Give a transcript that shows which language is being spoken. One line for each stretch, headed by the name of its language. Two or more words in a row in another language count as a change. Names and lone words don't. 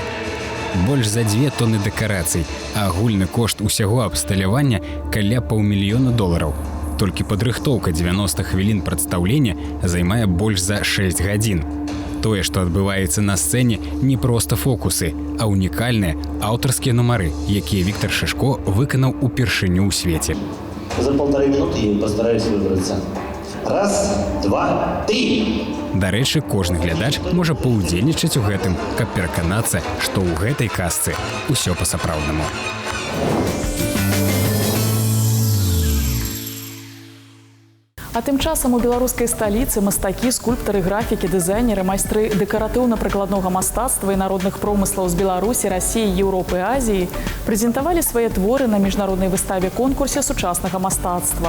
Belarusian: Больш за 2 тоны дэкарацый, а агульны кошт усяго абсталявання каля $500 000. Толькі падрыхтоўка 90 хвілін прадстаўлення займае больш за 6 гадзін. Тое, што адбываецца на сцэне, не проста фокусы, а унікальныя аўтарскія нумары, якія Віктар Шышко выканаў упершыню ў свеце.
Russian: За 1,5 минуты я постараюсь выбраться. 1, 2, 3!
Belarusian: Дарэчы, кожны глядач можа паўдзельнічаць у гэтым, каб пераканацца, што ў гэтай казцы ўсё па-сапраўднаму. А тым часам у беларускай сталіцы мастакі, скульптары, графікі, дызайнеры, майстры дэкаратыўна-прыкладнога мастацтва і народных промыслаў з Беларусі, Расіі, Еўропы і Азіі прэзентавалі свае творы на міжнароднай выставе-конкурсе сучаснага мастацтва.